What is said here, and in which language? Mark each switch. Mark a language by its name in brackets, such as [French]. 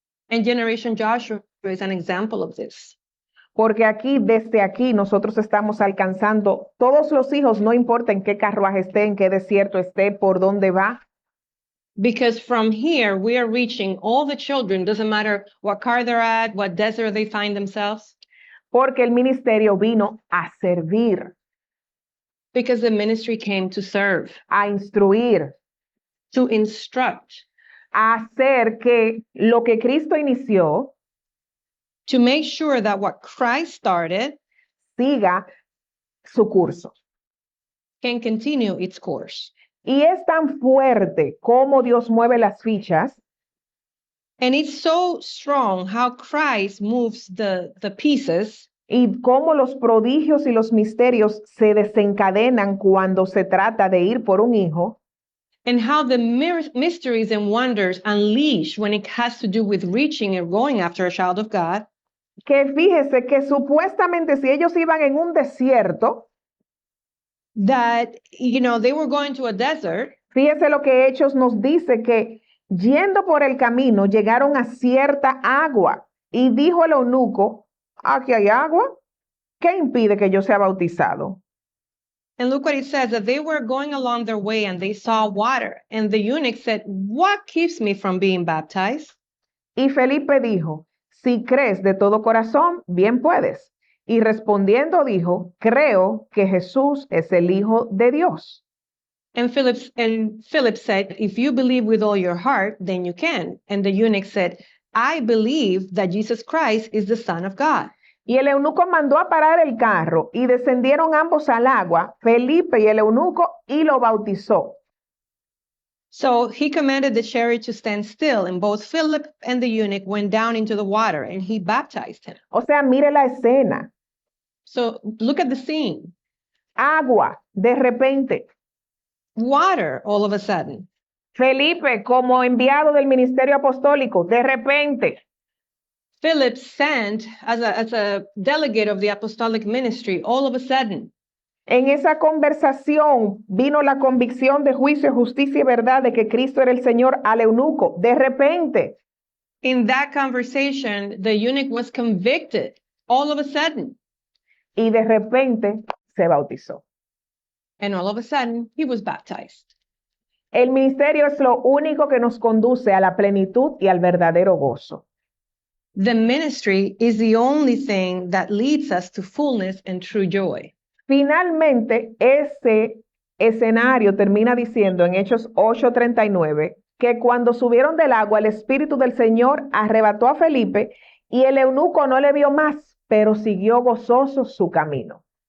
[English] And Generation Joshua is an example of this. [Spanish] porque aquí, desde aquí, nosotros estamos alcanzando todos los hijos, no importa en qué carruaje esté, en qué desierto esté, por dónde va, [English] Because from here, we are reaching all the children, doesn't matter what car they're at, what desert they find themselves, [Spanish] porque el ministerio vino a servir, [English] because the ministry came to serve, [Spanish] a instruir, [English] to instruct, [Spanish] a hacer que lo que Cristo inició [English] to make sure that what Christ started [Spanish] siga su curso. [English] can continue its course. [Spanish] Y es tan fuerte como Dios mueve las fichas, [English] And it's so strong how Christ moves the pieces, [Spanish] y cómo los prodigios y los misterios se desencadenan cuando se trata de ir por un hijo, [English] and how the mysteries and wonders unleash when it has to do with reaching and going after a child of God, [Spanish] que fíjese que supuestamente si ellos iban en un desierto, [English] that, they were going to a desert, [Spanish] fíjese lo que Hechos nos dice, que yendo por el camino llegaron a cierta agua y dijo el eunuco, aquí hay agua, ¿qué impide que yo sea bautizado? [English] and look what it says, that they were going along their way and they saw water. And the eunuch said, what keeps me from being baptized? [Spanish] Y Felipe dijo, si crees de todo corazón, bien puedes. Y respondiendo dijo, creo que Jesús es el Hijo de Dios. [English] And Philip said, if you believe with all your heart, then you can. And the eunuch said, I believe that Jesus Christ is the Son of God. [Spanish] Y el eunuco mandó a parar el carro y descendieron ambos al agua, Felipe y el eunuco, y lo bautizó. [English] So he commanded the chariot to stand still, and both Philip and the eunuch went down into the water, and he baptized him. [Spanish] O sea, mire la escena. [English] So look at the scene. [Spanish] Agua, de repente. [English] Water, all of a sudden. [Spanish] Felipe, como enviado del ministerio apostólico, de repente. [English] Philip sent as a delegate of the apostolic ministry, all of a sudden. [Spanish] En esa conversación vino la convicción de juicio, justicia y verdad de que Cristo era el Señor al eunuco. De repente. [English] In that conversation, the eunuch was convicted all of a sudden. [Spanish] Y de repente se bautizó. [English] And all of a sudden, he was baptized. [Spanish] El ministerio es lo único que nos conduce a la plenitud y al verdadero gozo. [English] The ministry is the only thing that leads us to fullness and true joy. [Spanish] Finalmente, ese escenario termina diciendo en Hechos 8:39 que cuando subieron del agua, el Espíritu del Señor arrebató a Felipe y el eunuco no le vio más, pero siguió gozoso su camino.